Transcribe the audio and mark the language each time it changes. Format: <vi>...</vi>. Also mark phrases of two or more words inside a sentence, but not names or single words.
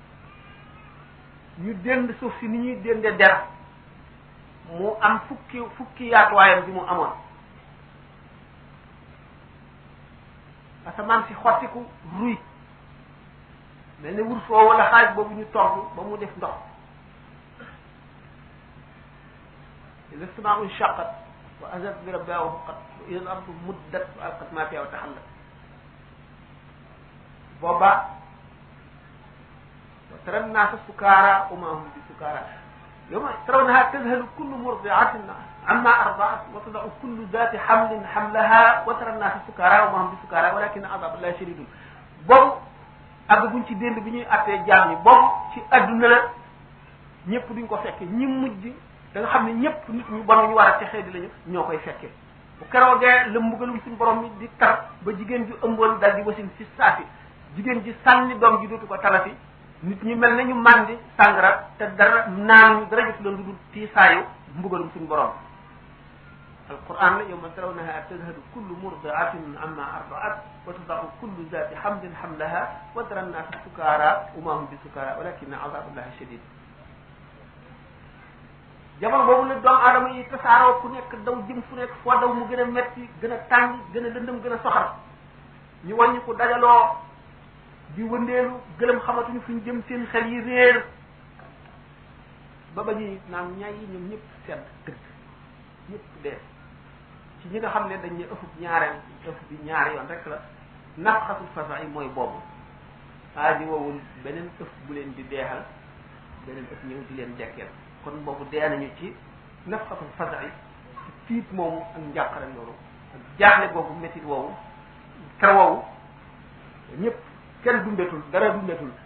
<wo>ñu dend suuf si ni ñuy dende der mu am fukki yaatuwaayam bi mu amoon asamaan si xottiku ruy mel ni wurus woo wala xaaj boobu ñu togg ba mu def ndox</wo> <ar>إذا السماء انشقت وأذنت لربها وحقت وإذا الأرض مدت وألقت ما فيها وتخلت booba وترى الناس سكارى وما هم بسكارى يوم ترونها تذهل كل مرضعة عما أرضعت وتضع كل ذات حمل حملها وترى الناس سكارى وما هم بسكارى ولكن عذاب الله شديد</ar> <wo>boobu àgg buñ ci dénd bi ñuy attee jaam ñi boobu ci adduna la ñëpp duñ ko fekke ñi mujj da nga xam ne ñëpp nit ñu bon ñu war a texee di lañu ñoo koy fekke bu keroogee la mbugalum suñu borom mi di tar ba jigéen ju ëmboon dal di wasin ci saasi jigéen ji sànni doom ji dootu ko talati nit ñi mel nañu màndi sàngara te dara naan dara jot la lu dul tiisaayu mbugalum suñu borom alquran la</wo> <ar>يوم ترونها تذهل كل مرضعة عما أرضعت وتضع كل ذات حمل حملها وترى الناس سكارى وما هم بسكارى ولكن عذاب الله شديد</ar> <wo>jamono boobu la doomu aadama yi tasaaroo ku nekk daw jëm fu nekk foo daw mu gën a metti gën a tàng gën a lëndëm gën a soxal ñu wàññi ko dajaloo di wëndeelu gëlëm xamatuñu fu ñu jëm seen xel yi réer ba ba ñuy naan ñaay yi ñoom ñëpp sedd dëgg ñëpp dee ci ñi nga xam ne dañ ne ëffub ñaareel ëff bi ñaari yoon rek la</wo> <ar>نفخة الفزع</ar> <wo>yi mooy boobu di woowul beneen ëff bu leen di deexal beneen ëff ñëw di leen dekkeel kon boobu dee nañu ci</wo> <ar>نفخة الفزع</ar> <wo>yi ci tiit moomu ak njàqare loolu ak jaaxle boobu métit woowu kër woowu ñëpp kenn dundatul dara dundatul</wo>